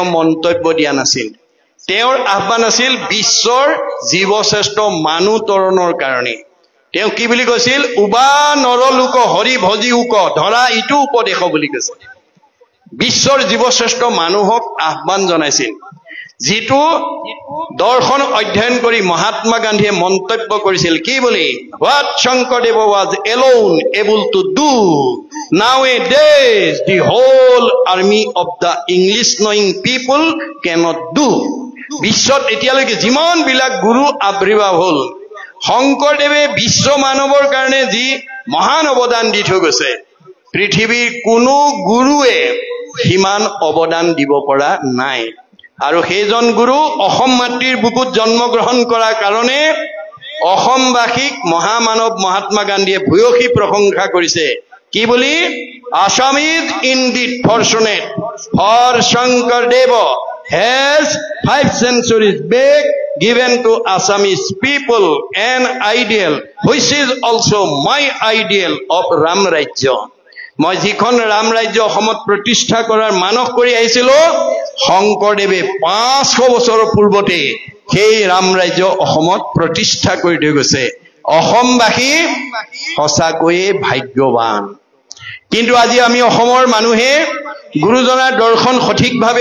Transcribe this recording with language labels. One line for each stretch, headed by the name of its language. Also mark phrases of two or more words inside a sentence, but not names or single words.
Assamese: মন্তব্য দিয়া নাছিল তেওঁৰ আহ্বান আছিল বিশ্বৰ জীৱশ্ৰেষ্ঠ মানুহ তৰণৰ কাৰণে তেওঁ কি বুলি কৈছিল উবা নৰলোক হৰি ভজি উক ধৰা ইটো উপদেশ বুলি কৈছিল বিশ্বৰ জীৱশ্ৰেষ্ঠ মানুহক আহ্বান জনাইছিল যিটো দৰ্শন অধ্যয়ন কৰি মহাত্মা গান্ধীয়ে মন্তব্য কৰিছিল কি বুলি
English: what Shankardev was alone able to do nowadays the whole army of the English knowing people cannot do
Assamese: বিশ্বত এতিয়ালৈকে যিমান বিলাক গুৰু আবিৰ্ভাৱ হ'ল শংকৰদেৱে বিশ্ব মানৱৰ কাৰণে যি মহান অৱদান দি থৈ গৈছে পৃথিৱীৰ কোনো গুৰুৱে সিমান অৱদান দিব পৰা নাই আৰু সেইজন গুৰু অসম মাতৃৰ বুকুত জন্মগ্ৰহণ কৰাৰ কাৰণে অসমবাসীক মহামানৱ মহাত্মা গান্ধীয়ে ভূয়সী প্ৰশংসা কৰিছে কি বুলি
English: Assam is indeed fortunate for Shankardev has 5 centuries back given to Assamese people an ideal which is also my ideal of Ram Rajya
Assamese: মই যিখন ৰাম ৰাজ্য অসমত প্ৰতিষ্ঠা কৰাৰ মানস কৰি আহিছিল শংকৰদেৱে 500 বছৰৰ পূৰ্বতে সেই ৰাম ৰাজ্য অসমত প্ৰতিষ্ঠা কৰি থৈ গৈছে অসমবাসী সঁচাকৈয়ে ভাগ্যৱান কিন্তু আজি আমি অসমৰ মানুহে গুৰুজনাৰ দৰ্শন সঠিকভাৱে